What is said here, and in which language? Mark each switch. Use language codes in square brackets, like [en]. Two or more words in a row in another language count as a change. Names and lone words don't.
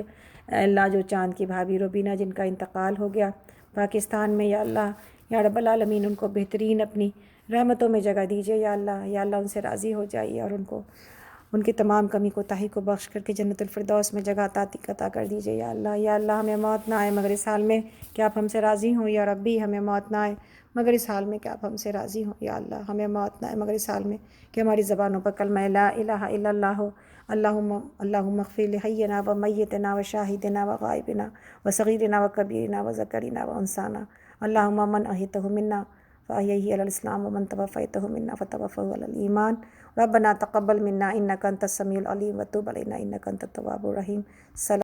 [ur] اے اللہ جو چاند کی بھابھی روبینہ جن کا انتقال ہو گیا پاکستان میں، یا اللہ [ar] یا رب العالمین [ur] ان کو بہترین اپنی رحمتوں میں جگہ دیجیے یا اللہ، یا اللہ ان سے راضی ہو جائیے اور ان کو ان کی تمام کمی کوتاہی کو بخش کر کے جنت الفردوس میں جگہ عطا کر دیجیے یا اللہ۔ یا اللہ ہمیں موت نہ آئے مگر اس حال میں کہ آپ ہم سے راضی ہوں، یا ربی ہمیں موت نہ آئے مگر اس حال میں کہ آپ ہم سے راضی ہوں یا اللہ۔ ہمیں موت نہ آئے مگر اس حال میں کہ ہماری زبانوں پر کلمہ [ar] لا الہ الا اللہ [ur] ہو۔ [ar] اللہم اغفر لحینا و میتنا و شاہدنا و غائبنا و صغیرنا و کبیرنا و ذکرنا و انسانا، اللہم من احیتہ منا فاحیہ علی الاسلام ومن توفیتہ منا فتوفہ علی الایمان، ربنا تقبل منا انک انت السمیع العلیم وتب علینا انک انت التواب الرحیم۔